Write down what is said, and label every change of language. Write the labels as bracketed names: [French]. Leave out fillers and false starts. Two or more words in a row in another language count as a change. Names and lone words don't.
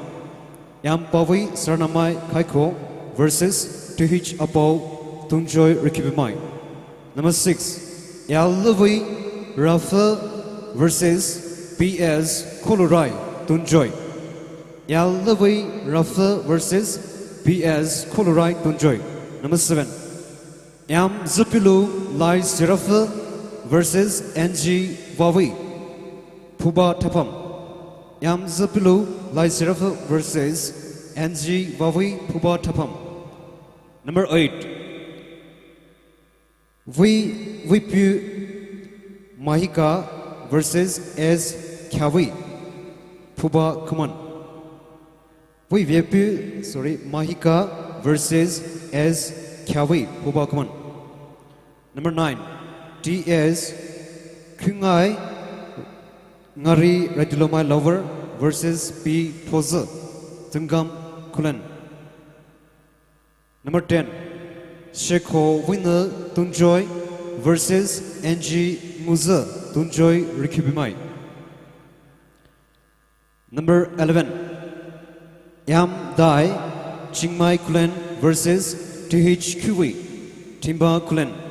[English] Yam Pavi Saranamai Kaiko versus TH Apo, Tunjoy Rikibimai. Number 6, Yal Luvi Rafa versus PS Kulurai, Tunjoy. Yal Luvi Rafa versus PS Kulurai, Tunjoy. Number 7, Yam Zupilu Lai Sirafa versus NG Wawi, Puba Tapam. Yam Zapilu Lai Serafa versus NG Wawi Puba Tapam. Number 8, Vipu Mahika versus S. Kyawi Puba Kuman. Mahika versus S. Kyawi, Woba, come on. Number 9, TS Kungai Ngari Radulomai Lover versus P. Toza, Tungam Kulen. Number 10, Sheko Winner Tunjoy versus NG Muza Tunjoy Rikibimai. Number 11, Yam Dai Chingmai Kulen versus TH Kiwi Timba Kulen.